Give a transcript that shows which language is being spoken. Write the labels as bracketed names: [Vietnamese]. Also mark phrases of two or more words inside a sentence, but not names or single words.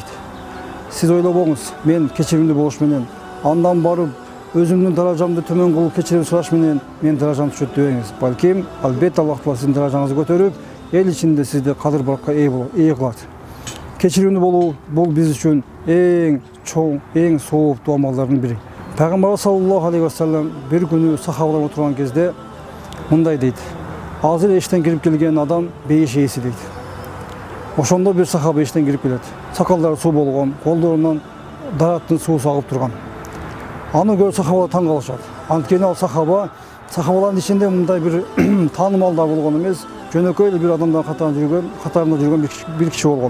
[Kyrgyz] Сиз ойлобоңуз, мен кечиримдүү болуш менен, андан барып өзүмдүн даражамды төмөн кылып кечирим сураш менен мен даражам түшөт дебеңиз. Балким, албетте Аллах Таала сиздин даражаңызды көтөрүп, эл ичинде сизди кадыр-баракка ээ кылат. Кечиримдүү болуу бул биз үчүн эң чоң, эң сооптуу амалдардын бири. Пайгамбарыбыз [Arabic] صلى الله عليه وسلم [Kyrgyz] бир күнү сахабалар отурган кезде мындай дейт: "Азыр эштен кирип келген адам бейиш ээси" дейт. Ошондо бир сахаба эштен кирип келет. Сакалдары суу болгон, колдорунан дараттын суусу агып турган. Аны көрүп сахабалар таң калышат. Анткени ал сахабалардын ичинде мындай бир таанымалдар болгон эмес, жөнөкөй эле бир адамдын катарында жүргөн бир киши болгон.